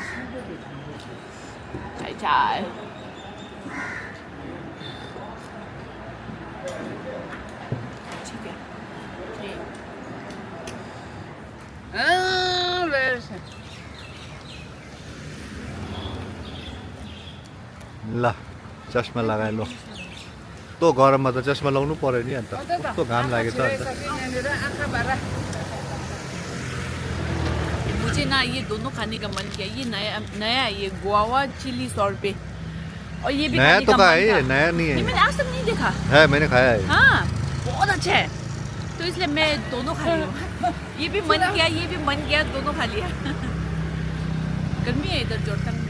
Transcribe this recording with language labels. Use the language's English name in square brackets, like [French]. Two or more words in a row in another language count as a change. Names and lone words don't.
[Korean] 잘잘 아 그래서 [Nepali] ल चस्मा लगाए लो तो गरममा त चस्मा लाउनु पर्यो नि अन्त कस्तो घाम लागेछ अन्त आँखा भरा [Hindi] मुझे ना ये दोनों खाने का मन किया ये नया नया ये [English] guava chilli [Hindi] 100 रुपए और ये भी नया खाने तो का का मन है ये था। नया नहीं नहीं है मैंने आज तक नहीं देखा है मैंने खाया है हाँ बहुत अच्छा है तो इसलिए मैं दोनों खा रही हूँ ये भी मन किया ये भी मन किया दोनों खा लिया गर्मी है इधर जोरथांग में